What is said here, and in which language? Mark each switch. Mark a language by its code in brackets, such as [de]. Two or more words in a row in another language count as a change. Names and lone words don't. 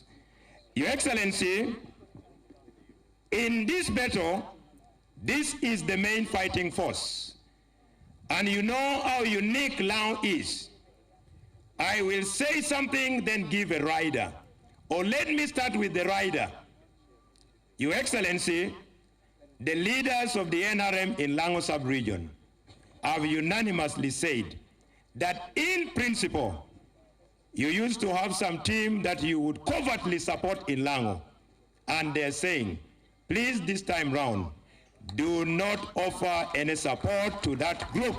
[en] Your Excellency, in this battle, this is the main fighting force. And you know how unique Lango is. I will say something, then give a rider. Or let me start with the rider. Your Excellency, the leaders of the NRM in Lango sub-region have unanimously said that in principle, you used to have some team that you would covertly support in Lango. And they're saying, please this time round, do not offer any support to that group.